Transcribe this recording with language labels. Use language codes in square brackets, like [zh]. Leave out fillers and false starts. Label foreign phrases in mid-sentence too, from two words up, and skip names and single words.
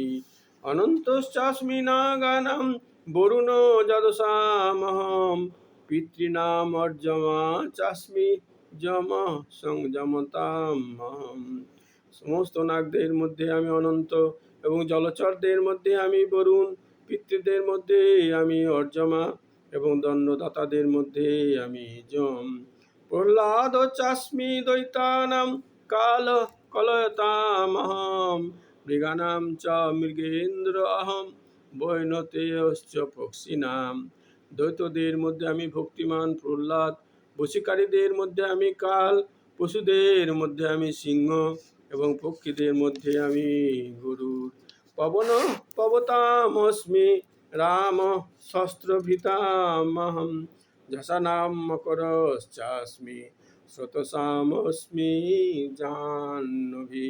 [sa] অনন্তশ্চাস্মি নাগানাম বরুণ যদসামহম পিতৃনাম অর্জমা চাস্মি যম সংযমতামহম। [bn] সমস্ত নাগদের মধ্যে আমি অনন্ত এবং জলচরদের মধ্যে আমি বরুণ, পিতৃদের মধ্যে আমি অর্জমা এবং দণ্ডদাতাদের মধ্যে আমি যম। [sa] প্রহ্লাদ চাস্মি দৈতানাম কাল কলয়তামহম মৃগানাম চ মৃগেন্দ্র অহম বৈনতেয়শ্চ পক্ষিনাম। [bn] দৈত্যদের মধ্যে আমি ভক্তিমান প্রহ্লাদ, বশীকারীদের মধ্যে আমি কাল, পশুদের মধ্যে আমি সিংহ এবং পক্ষীদের মধ্যে আমি গরুড়। [sa] পবন পবতামস্মি রাম শস্ত্রভীতামহম যশানাম মকরশ্চাস্মি স্রোতসামস্মি জাহ্নবী।